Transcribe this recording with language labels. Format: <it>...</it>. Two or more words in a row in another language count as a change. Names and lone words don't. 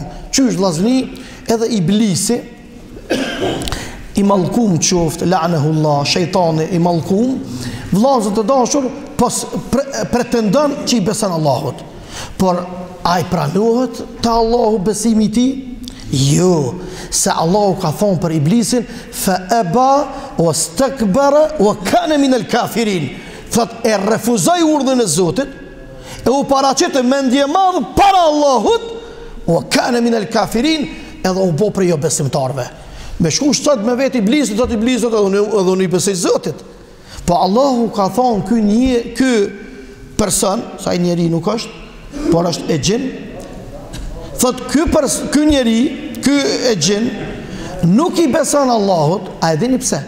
<sq>Qysh vllazni, edhe iblisi i mallkum qoftë, la'nahullah, shejtani i mallkum, vllazët të dashur, pretendon që i beson Allahut. Por a i pranohet të Allahu besimi i tij? Jo, se Allahu ka thonë për iblisin</sq> <ar>فأبى واستكبر وكان من الكافرين.</ar> <sq>Thot e refuzoi urdhën e Zotit, e u paraqitën me ndjemadh para Allahut,</sq> <ar>وكان من الكافرين,</ar> <sq>edhe u bë për jo besimtarve. Me shku sot me vetë iblisit, thot iblisit edhe unë i besoj Zotit. Po Allahu ka thonë ky person, sa i njeri nuk është, por është e gjin. Thot ky njeri, ky e gjin, nuk i beson Allahut, a e dini pse?</sq>